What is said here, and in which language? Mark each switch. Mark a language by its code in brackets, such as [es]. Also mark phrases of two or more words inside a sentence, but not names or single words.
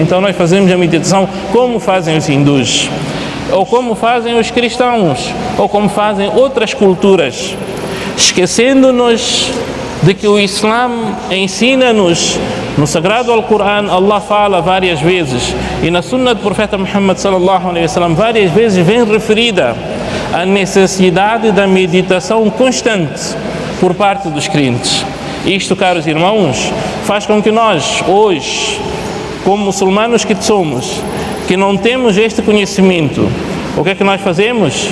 [pt] Então nós fazemos a meditação como fazem os hindus, ou como fazem os cristãos, ou como fazem outras culturas, esquecendo-nos de que o Islã ensina-nos. No Sagrado Alcorão, Allah fala várias vezes, e na Sunna do Profeta Muhammad [ar] صلى الله عليه وسلم [pt] várias vezes vem referida a necessidade da meditação constante por parte dos crentes. Isto, caros irmãos, faz com que nós, hoje, como muçulmanos que somos, que não temos este conhecimento, o que é que nós fazemos?